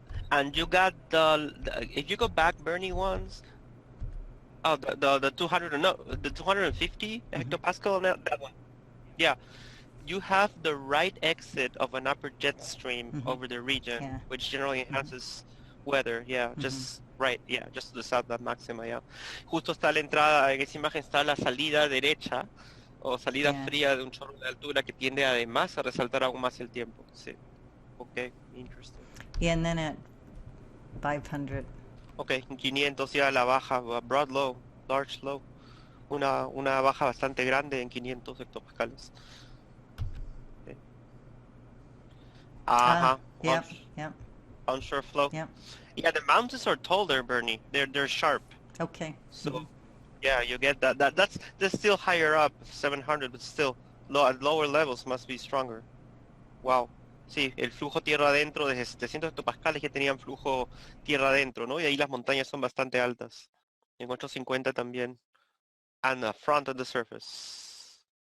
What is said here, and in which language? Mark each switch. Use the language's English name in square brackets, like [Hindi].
[English] And you got the if you go back, Bernie, once, oh, the 200, no, the 250 hectopascal, that one. Yeah, you have the right exit of an upper jet stream over the region, which generally enhances weather. Yeah, just right. Yeah, just to the south of Maxima. [Spanish] Yeah, justo está la entrada. En esa imagen está la salida derecha o salida fría de un chorro de altura que tiende además a resaltar aún más el tiempo. [English] Sí. Okay, interesting. Yeah, and then at 500. Okay, 500 [Spanish] ya la baja, [English] broad low, large low. [Spanish] Una baja bastante grande en 500 hectopascales. Okay. [English] Yep, yep. Onshore flow. Yep. Yeah, the mountains are tall there, Bernie. They're sharp. Okay. So, yeah, you get that. That's still higher up, 700, but still at lower levels must be stronger. Wow. [Spanish] Sí, el flujo tierra adentro desde 700 hectopascales ya tenían flujo tierra adentro, ¿no? Y ahí las montañas son bastante altas. En 850 también. [English] And the front of the surface.